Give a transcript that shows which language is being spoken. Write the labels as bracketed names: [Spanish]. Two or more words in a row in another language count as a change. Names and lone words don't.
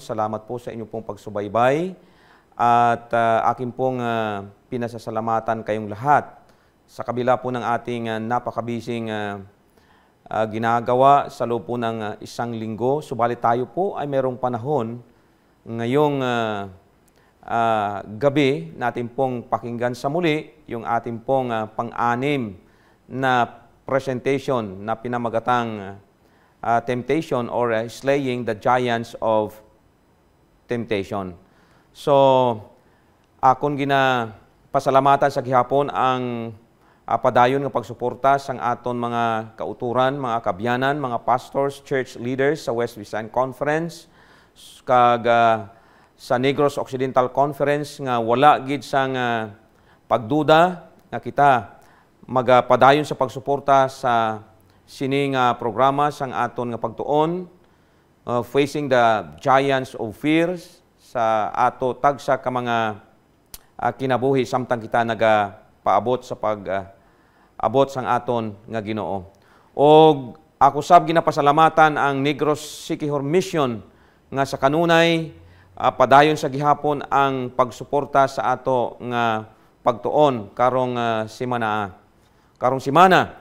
[Filipino] Salamat po sa inyong pong pagsubaybay. At akin pong pinasasalamatan kayong lahat sa kabila po ng ating napakabising ginagawa sa loob po ng isang linggo. Subalit tayo po ay merong panahon ngayong gabi natin pong pakinggan sa muli yung ating pong pang-anim na presentation na pinamagatang Temptation or Slaying the Giants of Temptation. So, [Hiligaynon] akong pasalamatan sa gihapon ang padayon ng pagsuporta sang aton mga kauturan, mga kabyanan, mga [English] pastors, church leaders [Hiligaynon] sa West Visayan Conference, kag sa Negros Occidental Conference nga wala gid sang pagduda nga kita magpadayon sa pagsuporta sa sining programa sang aton nga pagtuon, [English] facing the giants of fears [Hiligaynon] sa ato tagsa ka mga kinabuhi samtang kita nagapaabot sa abot sang aton nga Ginoo. [Cebuano] Og ako sab ginapasalamatan ang Negros Siquijor Mission nga sa kanunay padayon sa gihapon ang pagsuporta sa ato nga pagtuon karong simana.